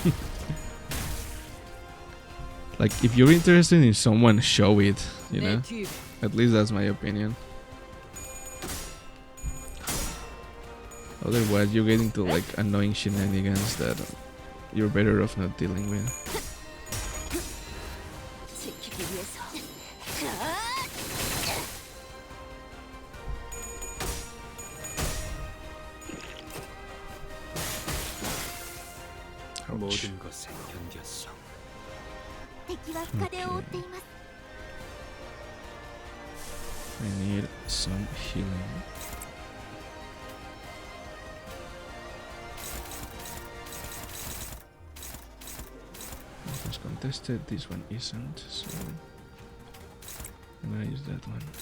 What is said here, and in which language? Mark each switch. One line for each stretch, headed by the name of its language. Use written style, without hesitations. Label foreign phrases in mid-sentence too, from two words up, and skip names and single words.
English: Like, if you're interested in someone, show it, you
Korean: 내
English: know?
Korean: 뒤로
English: At least that's my opinion. Otherwise, you get into like annoying shenanigans that you're better off not dealing with.
Korean: 지키기 위해서. 모든 것에 견뎠어.
Japanese: 敵は深手を負っています。
English: I need some healing. This one's contested, this one isn't, so I'm gonna use that one.